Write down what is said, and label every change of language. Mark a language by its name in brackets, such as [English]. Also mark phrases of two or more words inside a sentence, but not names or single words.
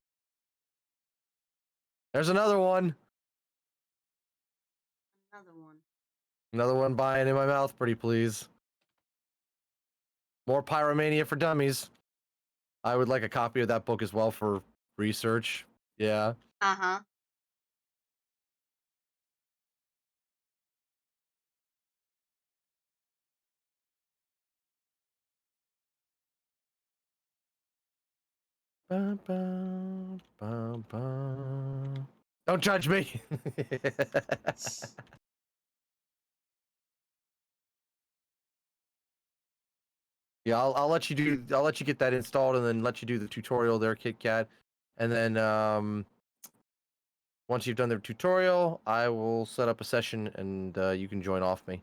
[English] There's another one. Another one. Another one buying In My Mouth, pretty please. More Pyromania for Dummies. I would like a copy of that book as well for research. Yeah. Uh-huh. Ba, ba, ba, ba. Don't judge me. Yeah, I'll let you do. I'll let you get that installed, and then let you do the tutorial there, KitKat. And then once you've done the tutorial, I will set up a session, and you can join off me.